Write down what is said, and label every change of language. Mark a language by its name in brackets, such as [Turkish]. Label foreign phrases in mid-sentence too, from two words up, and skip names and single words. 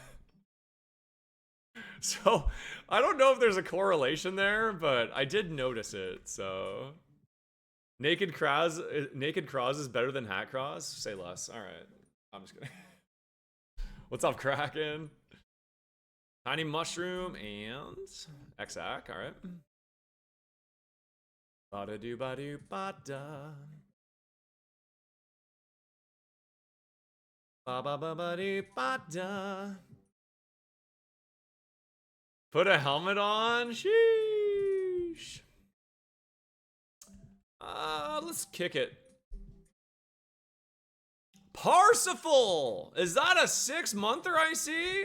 [English] So I don't know if there's a correlation there, but I did notice it. So naked Cross is better than hat Cross? Say less. All right, I'm just kidding. What's up, Kraken? Tiny Mushroom and Xac. All right. Ba do ba do ba da. Ba ba ba ba do ba da. Put a helmet on. Sheesh. Let's kick it. Parsifal! Is that a 6-monther I see?